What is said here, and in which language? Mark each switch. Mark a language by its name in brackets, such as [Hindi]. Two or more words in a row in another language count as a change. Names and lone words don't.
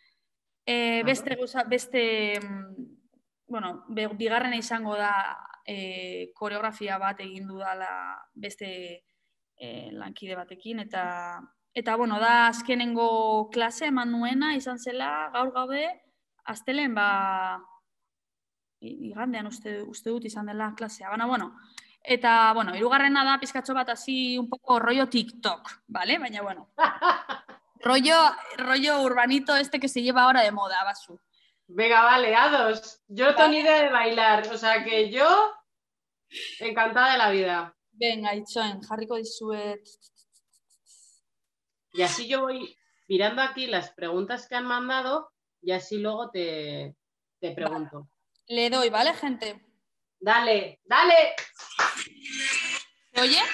[Basque] Bigarrena izango da koreografia bat egin dudala beste lankide batekin, eta da azkenengo klase eman nuena izan zela gaur gaude, astelen igandean uste dut izan dela klasea. Eta, hirugarrena da pizkatxo bat hasi [Spanish] un poco rollo TikTok, ¿vale? Baina, rollo urbanito que se lleva ahora de moda, basu. Venga, vale, ados. Yo tengo ni idea de bailar, o sea que yo encantada de la vida. Venga, [Basque] itxoen, jarriko dizuet. [Spanish] Y así yo voy mirando aquí las preguntas que han mandado y así luego te pregunto. Le doy, ¿vale, gente? Dale, dale. ¿Se oye?